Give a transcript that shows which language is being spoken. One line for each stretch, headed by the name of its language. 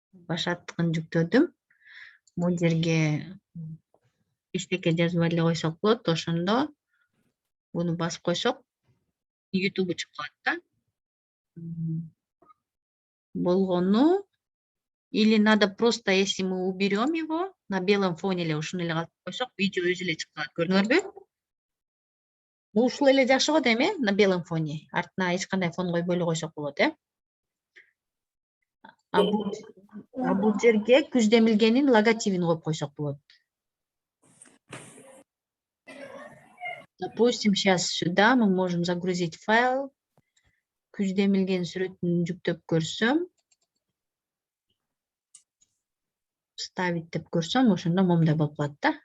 Kyrgyz: Башаттыкын жүктөдүм. Бул жерге эчтеке жазып эле койсок болот. Ошондо буну басып койсок, YouTube чыгып калат да. Болгону.
Russian: Или надо просто, если мы уберем его на белом фоне
Kyrgyz: эле ушуну эле калтырып койсок, видео өзү эле чыгып калат. Көрдүңөрбү? Ушул эле жакшы го дейм,
Russian: на белом фоне.
Kyrgyz: Артына эч кандай фон койбой эле койсок болот, А бул жерге күз демилгенин логотипин коюп койсок болот.
Russian: Допустим, сейчас сюда мы можем загрузить файл.
Kyrgyz: Күз демилген сүрөтүн жүктөп көрсөм, вставить деп көрсөм, ошондо момундай болуп калат да.